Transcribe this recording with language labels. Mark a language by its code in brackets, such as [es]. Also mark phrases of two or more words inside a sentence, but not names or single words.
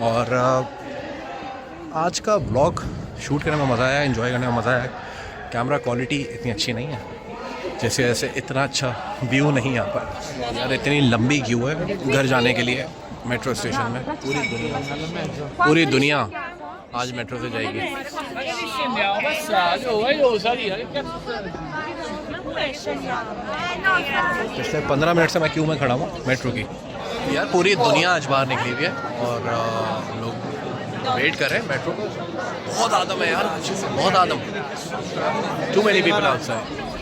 [hi] और आज का [en] blog shoot [hi] करने में मज़ा आया, एंजॉय करने में मज़ा आया। [en] camera quality [hi] इतनी अच्छी नहीं है, जैसे जैसे इतना अच्छा व्यू नहीं यहाँ पर। यार इतनी लंबी क्यू है घर जाने के लिए [en] metro station [hi] में। पूरी दुनिया आज मेट्रो से जाएगी। [it] Scendiamo, passaggio, io salire, che cazzo stai? [hi] पिछले 15 मिनट से मैं क्यू में खड़ा हूँ मेट्रो की। यार पूरी दुनिया आज बाहर निकली हुई है और लोग वेट कर रहे हैं मेट्रो। बहुत आदम है यार, बहुत आदम, [en] too many people outside.